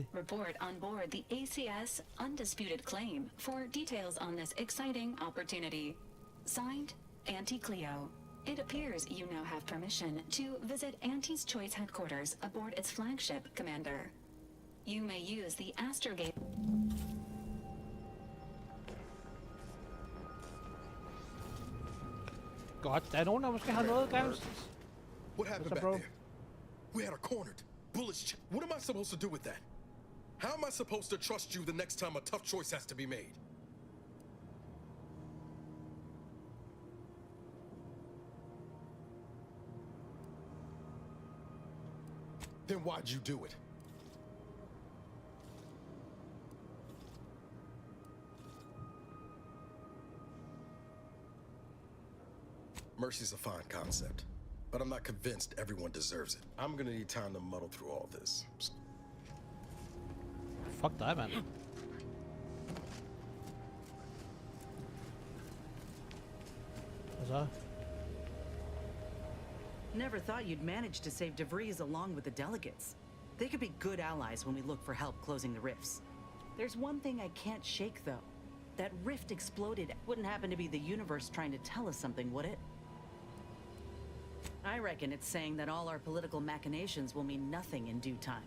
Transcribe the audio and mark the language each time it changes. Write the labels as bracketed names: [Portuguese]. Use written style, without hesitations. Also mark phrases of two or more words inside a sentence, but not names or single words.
[English] Report on board the ACS Undisputed Claim for details on this exciting opportunity. Signed, Auntie Cleo. It appears you now have permission to visit Auntie's Choice headquarters aboard its flagship, Commander. You may use the Astrogate... [Danish] Godt, der er nogen, der måske har noget gerne. [English] What happened back there? We had her cornered. Bullets. What am I supposed to do with that? How am I supposed to trust you the next time a tough choice has to be made? Then why'd you do it? Mercy's a fine concept, but I'm not convinced everyone deserves it. I'm gonna need time to muddle through all this. [Danish] Fuck dig, mand. Hvad så? [English] Never thought you'd manage to save DeVries along with the delegates. They could be good allies when we look for help closing the rifts. There's one thing I can't shake, though. That rift exploded. Wouldn't happen to be the universe trying to tell us something, would it? I reckon it's saying that all our political machinations will mean nothing in due time.